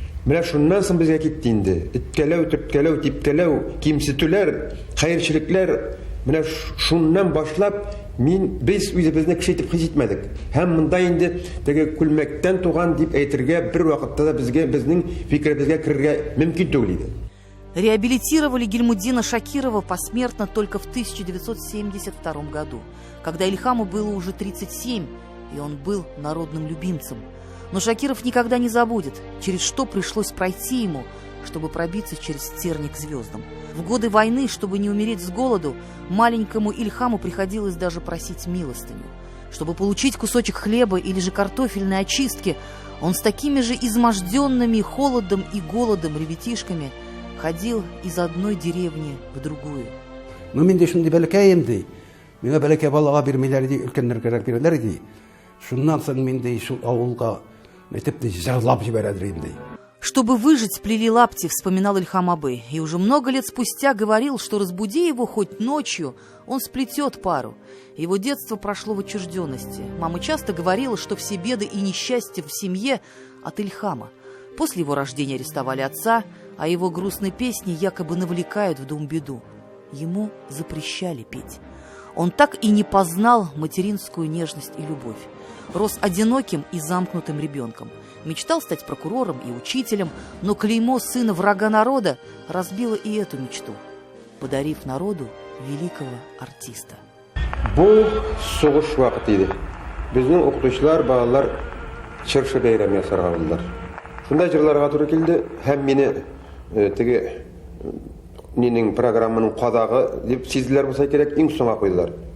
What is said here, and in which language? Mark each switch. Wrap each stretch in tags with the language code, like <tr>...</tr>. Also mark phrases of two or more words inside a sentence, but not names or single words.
<tt>Менә шуннан соң безгә китте инде. Иткәләү, төрткәләү, типкәләү, кимсетүләр, хәерчелекләр. Менә шуннан башлап без үзебезне кеше итеп хис итмәдек. Һәм монда инде теге күлмәктән туган дип әйтергә бер вакытта да безнең фикеребезгә керергә мөмкин түгел иде.</tt> <ru>Реабилитировали Гильмуддина Шакирова посмертно только в 1972 году, когда Ильхаму было уже 37, и он был народным любимцем. Но Шакиров никогда не забудет, через что пришлось пройти ему, чтобы пробиться через терник к звездам. В годы войны, чтобы не умереть с голоду, маленькому Ильхаму приходилось даже просить милостыню. Чтобы получить кусочек хлеба или же картофельной очистки, он с такими же изможденными холодом и голодом ребятишками ходил из одной деревни в другую. Ну,</ru> <tt>менде шундай бәләкәем ди. Миңа бәләкәй балага бирмиләр ди, өлкәннәргә бирәләр ди. Шуннан соң менде шул авылга мәктәп җырлап җибәрәдер инде.</tt> <ru>Чтобы выжить, плели лапти, вспоминал Ильхам Абый. И уже много лет спустя говорил, что разбуди его хоть ночью, он сплетет пару. Его детство прошло в отчужденности. Мама часто говорила, что все беды и несчастья в семье от Ильхама. После его рождения арестовали отца, а его грустные песни якобы навлекают в дом беду. Ему запрещали петь. Он так и не познал материнскую нежность и любовь. Рос одиноким и замкнутым ребенком. Мечтал стать прокурором и учителем, но клеймо сына врага народа разбило и эту мечту, подарив народу великого артиста.</ru> <tt>Бу сугыш вакыты иде. Безнең укытучылар, балалар чыршы бәйрәм ясарга булдылар. Шунда җырларга туры килде, һәм мине теге нинең программаның кадагы дип сизделәр булса кирәк, иң соңга куйдылар.</tt>